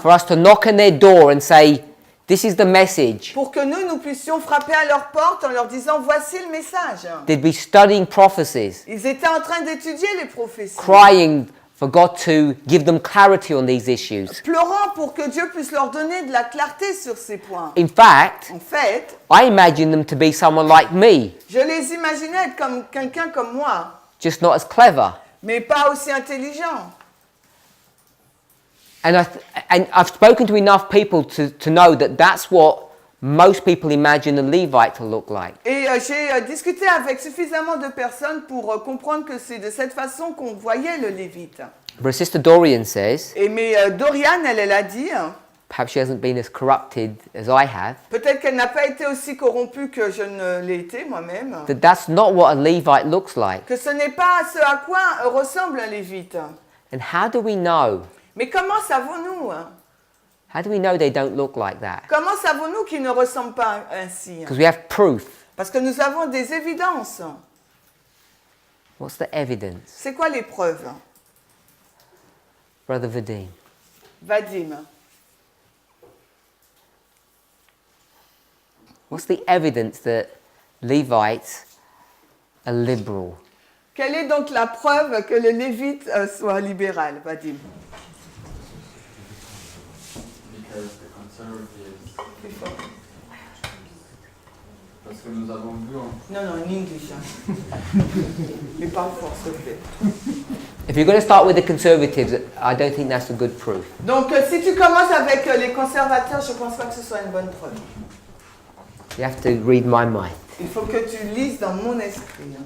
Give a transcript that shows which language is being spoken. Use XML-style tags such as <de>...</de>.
<en>for us to knock on their door and say, this is the message.</en> <fr>pour que nous puissions frapper à leur porte en leur disant voici le message.</fr> <en>They'd be studying prophecies,</en> <fr>Ils étaient en train d'étudier les prophéties.</fr> <en>crying for God to give them clarity on these issues.</en> <fr>Pleurant pour que Dieu puisse leur donner de la clarté sur ces points.</fr> <en>In fact,</en> <fr>En fait,</fr> <en>I imagine them to be someone like me,</en> <fr>je les imaginais être comme quelqu'un comme moi,</fr> <en>just not as clever.</en> <fr>mais pas aussi intelligent.</fr> <en>And I've spoken to enough people to know that that's what most people imagine a Levite to look like.</en> <fr>Et j'ai discuté avec suffisamment de personnes pour comprendre que c'est de cette façon qu'on voyait le Lévite.</fr> <en>But Sister Dorian says,</en> <fr>Mais Dorian, elle a dit,</fr> <en>perhaps she hasn't been as corrupted as I have,</en> <fr>peut-être qu'elle n'a pas été aussi corrompue que je ne l'ai été moi-même,</fr> <en>that that's not what a Levite looks like.</en> <fr>que ce n'est pas ce à quoi ressemble un Lévite.</fr> <en>And how do we know?</en> <fr>Mais comment savons-nous?</fr> <en>How do we know they don't look like that?</en> <fr>Comment savons-nous qu'ils ne ressemblent pas ainsi?</fr> <en>Because we have proof.</en> <fr>Parce que nous avons des évidences.</fr> <en>What's the evidence?</en> <fr>C'est quoi les preuves?</fr> <en>Brother Vadim.</en> <fr>Vadim.</fr> <en>What's the evidence that Levites are liberal?</en> <fr>Quelle est donc la preuve que le Lévite soit libéral, Vadim?</fr> <en>Because the conservatives.</en> <fr>Parce que nous avons vu en...</fr> <en>Non, in English.</en> <fr>Mais parle fort, s'il te plaît.</fr> <en>If you're going to start with the conservatives, I don't think that's a good proof.</en> <fr>Donc, si tu commences avec les conservateurs, je ne pense pas que ce soit une bonne preuve.</fr> <en>You have to read my mind.</en> <fr>Il faut que tu lises dans mon esprit.</fr>